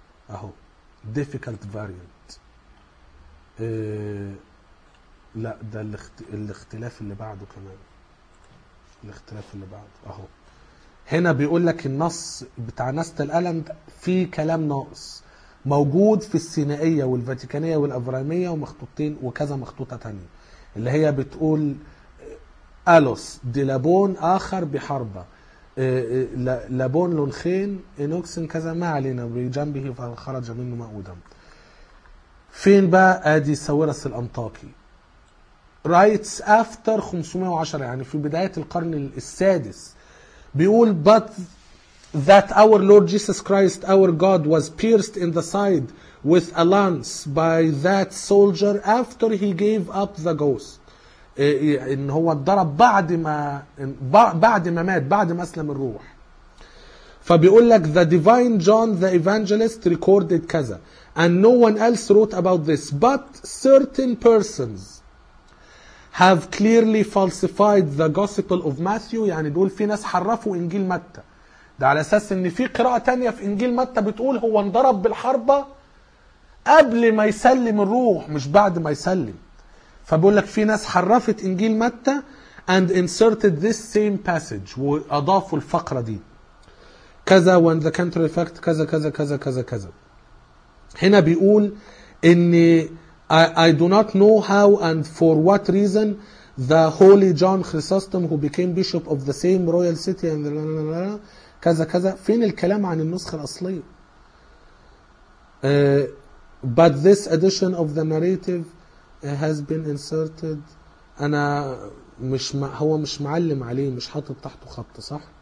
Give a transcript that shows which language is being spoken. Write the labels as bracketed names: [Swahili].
[English] اهو difficult variant. [Arabic] لا ده الاختلاف اللي بعده كمان. الاختلاف اللي بعده اهو هنا بيقول لك النص بتاع نست الالم فيه كلام ناقص موجود في السينائية والفاتيكانية والأفرامية ومخطوطين وكذا مخطوطة تانية اللي هي بتقول ألوس دي لابون آخر بحربة لابون لونخين إنوكسن كذا ما علينا بجنبه فخرج منه ماء ودم. فين بقى؟ أدي ساويرس الأنطاكي رايتس أفتر 510 يعني في بداية القرن السادس بيقول [English] بات that our Lord Jesus Christ, our God, was pierced in the side with a lance by that soldier after he gave up the ghost. [Arabic] إن هو اتضرب بعد ما مات بعد ما أسلم الروح. فبيقول لك [English] the divine John the Evangelist recorded كذا and no one else wrote about this but certain persons have clearly falsified the gospel of Matthew. [Arabic] يعني بيقول في ناس حرفوا إنجيل متى ده على اساس ان في قراءه تانية في انجيل متى بتقول هو انضرب بالحربه قبل ما يسلم الروح مش بعد ما يسلم. فبقول لك في ناس حرفت انجيل متى [English] and inserted this same passage [Arabic] واضافوا الفقره دي كذا [English] when the counter effect [Arabic] كذا كذا كذا كذا كذا. هنا بيقول ان [English] I do not know how and for what reason the holy John Chrysostom who became bishop of the same royal city and [Arabic] كذا كذا. فين الكلام عن النسخة الأصلية؟ [English] But this edition of the narrative has been inserted. [Arabic] أنا مش هو مش معلم عليه مش حاطط تحته خط صح.